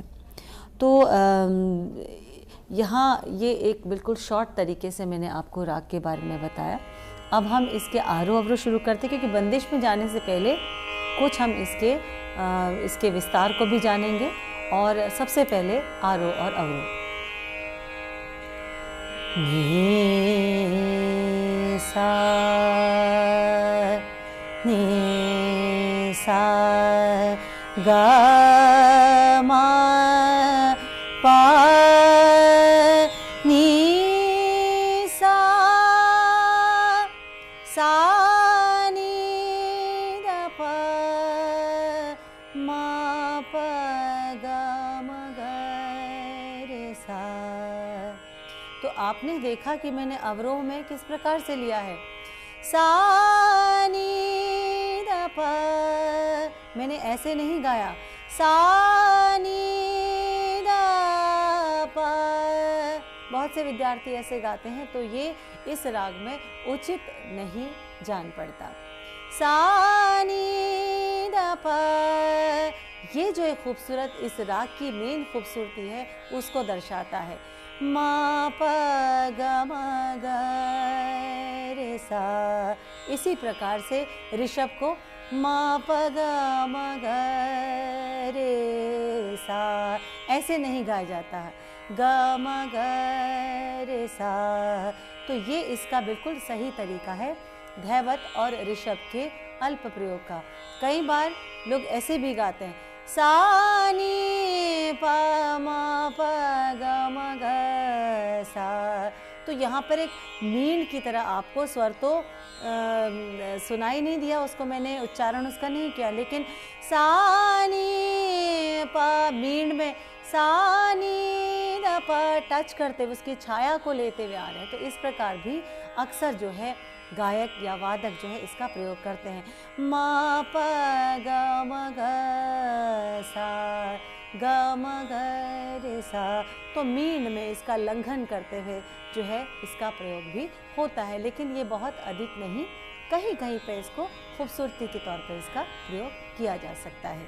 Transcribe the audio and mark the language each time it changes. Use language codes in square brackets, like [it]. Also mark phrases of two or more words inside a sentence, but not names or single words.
[hi] तो यहाँ ये एक बिल्कुल शॉर्ट तरीके से मैंने आपको राग के बारे में बताया। अब हम इसके आरोह अवरोह शुरू करते हैं, क्योंकि बंदिश में जाने से पहले कुछ हम इसके विस्तार को भी जानेंगे। और सबसे पहले आरोह और अवरोह। नी सा गा मा पा नी सा नी द प मा प ग म ग रे सा। तो आपने देखा कि मैंने अवरोह में किस प्रकार से लिया है, सा नी द प, मैंने ऐसे नहीं गाया सा नी द प। बहुत से विद्यार्थी ऐसे गाते हैं, तो ये इस राग में उचित नहीं जान पड़ता। सा नी द प, ये जो एक खूबसूरत इस राग की मेन खूबसूरती है उसको दर्शाता है। मा प ग म ग रे सा। इसी प्रकार से ऋषभ को मा प ग म ग रे सा ऐसे नहीं गाया जाता है, ग म ग रे सा। तो ये इसका बिल्कुल सही तरीका है धैवत और ऋषभ के अल्प प्रयोग का। कई बार लोग ऐसे भी गाते हैं, सा नी प म प ग म ग सा। तो यहाँ पर एक मींड की तरह आपको स्वर तो सुनाई नहीं दिया, उसको मैंने उच्चारण उसका नहीं किया, लेकिन सा नी प मींड में सा नी द प टच करते हुए उसकी छाया को लेते हुए आ रहे हैं। तो इस प्रकार भी अक्सर जो है गायक या वादक जो है इसका प्रयोग करते हैं। मा प ग म ग सा ग म ग रे सा। तो मींड में इसका लंघन करते हुए जो है इसका प्रयोग भी होता है, लेकिन ये बहुत अधिक नहीं, कहीं कहीं पे इसको खूबसूरती के तौर पर इसका प्रयोग किया जा सकता है।